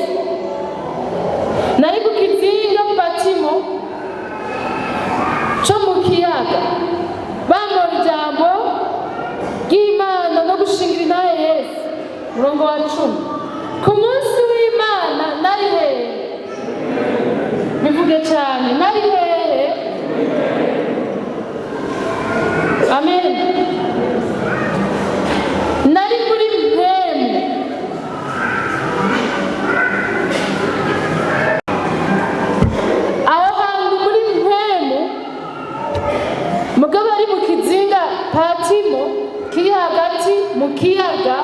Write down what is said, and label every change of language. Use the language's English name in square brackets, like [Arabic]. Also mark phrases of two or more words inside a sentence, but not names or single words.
[Rundi] Nari ku kizinga Patimo cyo mu kiyaga bambora ijambo ry'Imana no gushingira intahe Yesu. Murongo wa 10. Ku munsi w'Imana nari hehe. Bivuge cyane, nari hehe. Amen. Nari muri mpemu. Aho hantu muri mpemu mugabo ari mu kizinga Patimo kiri hagati mu kiyaga.